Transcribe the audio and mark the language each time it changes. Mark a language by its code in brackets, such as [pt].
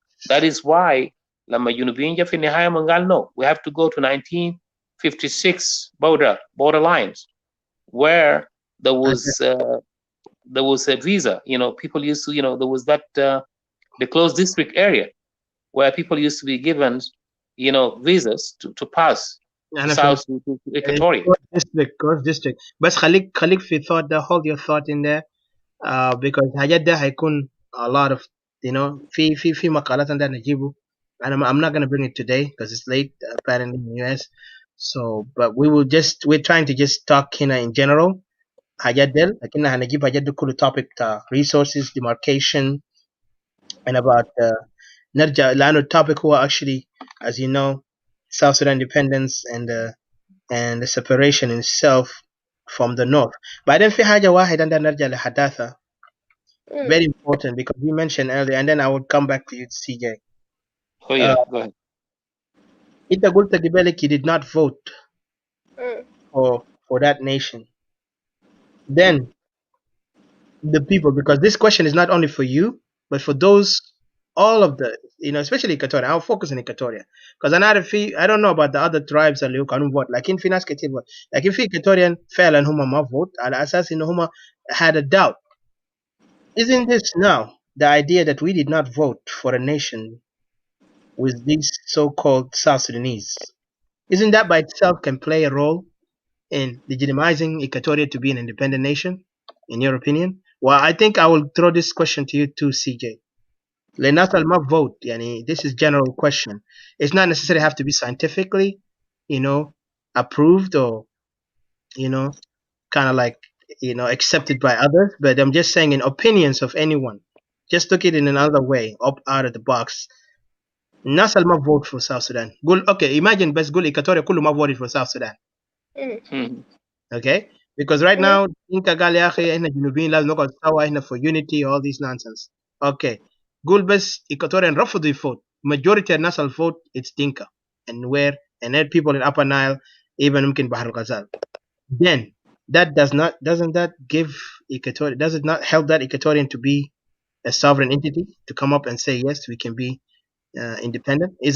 [en] That is why Lama Unibinja Finihaya Mangal, no, we have to go to 1956 border lines, where there was a visa. People used to, there was that the closed district area where people used to be given, visas to pass. [ar] أنا فهمت. [en] south to Equatoria. Coast district. [ar] بس خليك في [en] thought [ar] ده, [en] hold your thought in there. Because [ar] الحاجات ده هيكون [en] a lot of, [ar] في مقالات عندنا نجيبه. [en] I'm not gonna bring it today because it's late apparently in the US. So, but we're trying to just talk [ar] هنا [en] in general. [ar] حاجات دي لكن هنجيب حاجات دي كله [en] topic resources, demarcation, and about [ar] نرجع لأنه الtopic هو [en] actually, as you know, South Sudan independence and the separation itself from the north. [ar] بعدين في حاجة واحد عندنا نرجع لحداثة [en] very important because you mentioned earlier, and then I would come back to you, CJ. Oh yeah, go ahead. [ar] أنت قلت قبلك [en] you did not vote for that nation. Then the people, because this question is not only for you, but for those, all of the, especially Equatoria. I'll focus on Equatoria because I don't know about the other tribes [ar] اللي كانوا [en] vote. [ar] لكن في ناس كتير vote. لكن في Equatorian فعلا هم ما vote على أساس إنه هم [en] had a doubt. Isn't this now the idea that we did not vote for a nation with these so-called South Sudanese? Isn't that by itself can play a role in legitimizing Equatoria to be an independent nation, in your opinion? Well, I think I will throw this question to you too, CJ. [ar] للناس اللي ما [en] vote, this is general question. It's not necessarily have to be scientifically, approved or, kind of like, accepted by others. But I'm just saying in opinions of anyone. Just look at it in another way, up out of the box. [ar] الناس اللي ما [en] vote for South Sudan. [ar] قول [en] okay, imagine [ar] بس قول [en] Equatoria [ar] كله ما [en] voted for South Sudan. Okay? Because right now [ar] Dinka قال يا أخي إحنا جنوبيين لازم نقعد سوا إحنا [en] for unity, all this nonsense. Okay. [ar] قول بس Equatorian رفضوا يفوت. [en] Majority [ar] الناس اللي [en] vote it's Dinka and then people in Upper Nile, even [ar] يمكن [en] بحر الغزال. Then doesn't that give Equatoria, does it not help that Equatorian to be a sovereign entity, to come up and say yes we can be independent?